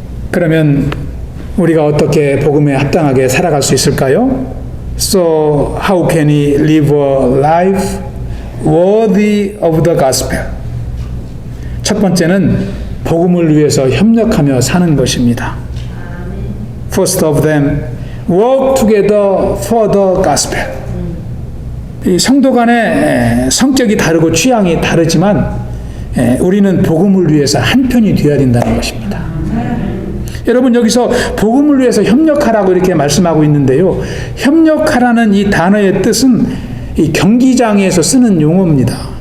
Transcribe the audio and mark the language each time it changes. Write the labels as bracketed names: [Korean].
[Korean] 그러면 우리가 어떻게 복음에 합당하게 살아갈 수 있을까요? [English] So how can we live a life worthy of the gospel? [Korean] 첫 번째는 복음을 위해서 협력하며 사는 것입니다. [English] First of them, work together for the gospel. [Korean] 이 성도 간의 성격이 다르고 취향이 다르지만 우리는 복음을 위해서 한 편이 되어야 된다는 것입니다. 여러분, 여기서 복음을 위해서 협력하라고 이렇게 말씀하고 있는데요. 협력하라는 이 단어의 뜻은 이 경기장에서 쓰는 용어입니다.